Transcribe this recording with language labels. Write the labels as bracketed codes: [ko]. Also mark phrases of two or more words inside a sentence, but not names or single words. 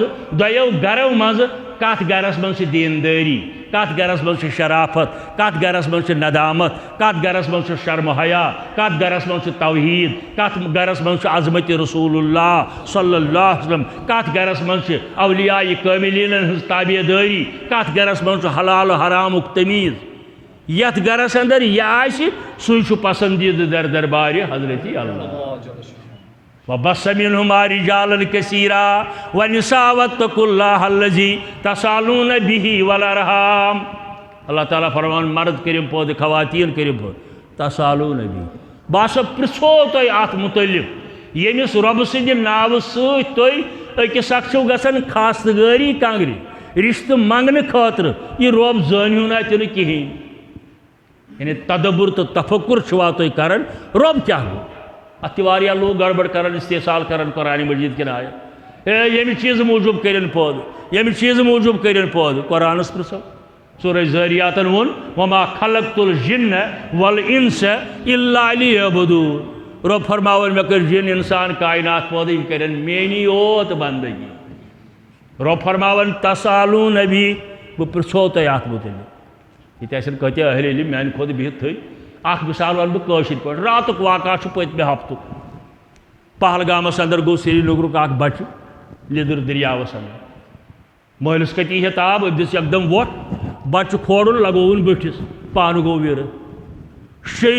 [ks] دۄیو گرو منٛزٕ کتھ گرس منٛز چھِ دیندٲری کت گرس مز شرافت کت گرس مز ندامت کت گرس مز شرم حیا کت گرس مز توحید کت گرس مز عظمت [ar] رسول اللہ صلی اللہ علیہ وسلم [ks] کت گرس مز اولیاء کاملین ہز تابع داری کت گرس مز حلال حرام تمیز یت گرس اندر یہ آسہ سُے چھُ پسندیدہ در دربار حضرت اللہ [ar] وَبَثَّ مِنْهُمَا رِجَالًا كَثِيرًا وَنِسَاءً وَاتَّقُوا اللَّهَ الَّذِي تَسَأَلُونَ بِهِ وَالْأَرْحَامَ [ks] اللہ تعالیٰ فرمان مرد کریم پود خواتین کریم پود [ar] تَسَألُونَ بِهِ [ks] باسا پرژھو تُہۍ اتھ متعلق ییٚمِس رۄبہٕ سٕنٛدِ ناوٕ سۭتۍ تُہۍ أکِس اکھ چھِو گژھان خاستگٲری کنگرِ رشتہٕ منگنہٕ خٲطرٕ یہِ رۄب زٲنِو نہٕ اَتہِ نہٕ کِہیٖنۍ یعنی تدبر تو تفکر چھوا تُہۍ کران رۄب کیٛاہ گوٚو اتھ تہِ واریاہ لوٗکھ گڑبڑ کران استحصال کران قرآن مجیٖد کٮ۪ن آیت ییٚمہِ چیٖزٕ موٗجوٗب کٔرِنۍ پٲدٕ ییٚمہِ چیٖزٕ موٗجوٗب کٔرِنۍ پٲدٕ قرآنس پرٛژھو سورہ ذاریاتن ووٚن [ar] وما خلقت الجن والانس الا لیعبدون [ks] رۄب فرماوان مےٚ کٔرۍ جن انسان کائنات پٲدٕ یِم کٔرن میٛٲنی یوت بندگی رۄب فرماوان تسالون نبی بہٕ پرٛژھو تۄہہِ اتھ متعلق ییٚتہِ آسن کۭتیاہ اہل علم میانہِ کھۄتہٕ بِہِتھ تھٔے اکھ مثال ونہٕ بہٕ کٲشِر پٲٹھۍ راتُک واقعہ چھُ پٔتمہِ ہفتُک پہلگامس اندر گوٚو سرینگرُک اکھ بچہِ لیٚدٕر دٔریاوس اندر مٲلِس کتی ہے تاب أمۍ دِژ یکدم وۄٹھ بچہِ کھورُن لگووُن بٔٹھِس پانہٕ گوٚو ویرٕ 6